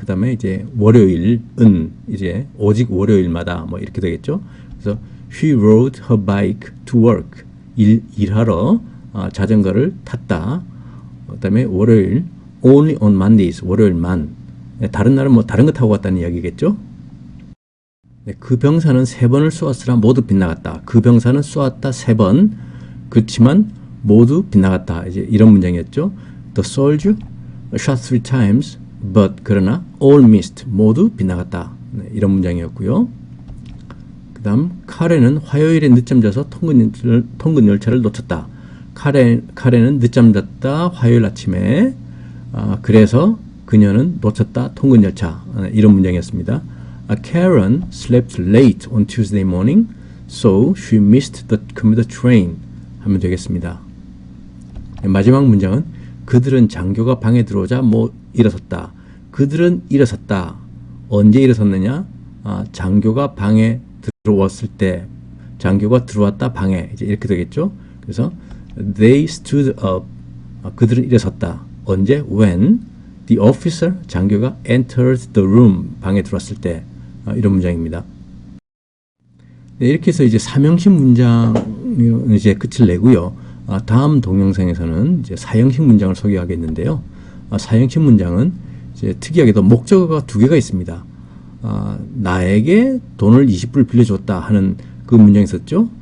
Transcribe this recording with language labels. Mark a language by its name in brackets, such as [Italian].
[Korean] 그 다음에 이제 월요일은 이제 오직 월요일마다 뭐 이렇게 되겠죠. 그래서 [English] she rode her bike to work. [Korean] 일하러 자전거를 탔다. 그 다음에 월요일 [English] only on Mondays. [Korean] 월요일만. 네, 다른 날은 뭐 다른 거 타고 갔다는 이야기겠죠. 네, 그 병사는 3번을 쏘았으나 모두 빗나갔다. 그 병사는 쏘았다 3번. 그렇지만 모두 빗나갔다. 이제 이런 문장이었죠. [English] The soldier shot 3 times, but [Korean] 그러나 [English] all missed. [Korean] 모두 빗나갔다. 네, 이런 문장이었고요. 그 다음 카레는 화요일에 늦잠 자서 통근 열차를 놓쳤다. 카레는 늦잠 잤다. 화요일 아침에. 그래서 그녀는 놓쳤다. 통근 열차. 이런 문장이었습니다. [English] Karen slept late on Tuesday morning, so she missed the commuter train [Korean] 하면 되겠습니다. 마지막 문장은 그들은 장교가 방에 들어오자 일어섰다. 그들은 일어섰다. 언제 일어섰느냐? 장교가 방에 들어왔을 때, 장교가 들어왔다 방에. 이제 이렇게 되겠죠? 그래서 [English] they stood up. [Korean] 그들은 일어섰다. 언제? [English] When the officer, [Korean] 장교가 [English] entered the room. [Korean] 방에 들어왔을 때. 이런 문장입니다. 네, 이렇게 해서 이제 삼형식 문장은 이제 끝을 내고요. 다음 동영상에서는 이제 사형식 문장을 소개하겠는데요. 사형식 문장은 이제 특이하게도 목적어가 2개가 있습니다. 나에게 돈을 20불 빌려줬다 하는 그 문장이 있었죠.